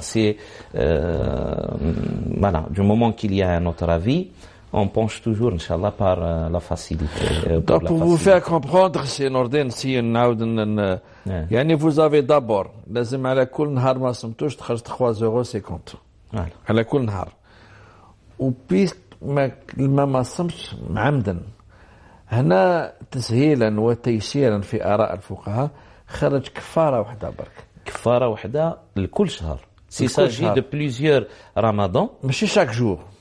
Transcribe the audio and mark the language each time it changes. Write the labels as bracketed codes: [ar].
[fr] C'est voilà, du moment qu'il y a un autre avis, on penche toujours, Inch'Allah, par la facilité. Donc, pour vous faire comprendre, c'est Nordin, si يعني vous avez d'abord [ar] لازم على كل نهار [fr] ما صمتوش تخرج 3,50 € على كل نهار. [ar] وبيس ما صمتش عمدا. هنا تسهيلا وتيسيرا في آراء الفقهاء خرج كفارة واحدة برك. كفارة واحدة لكل شهر. [fr] s'il s'agit de plusieurs ramadans. [ar] ماشي [fr] chaque jour.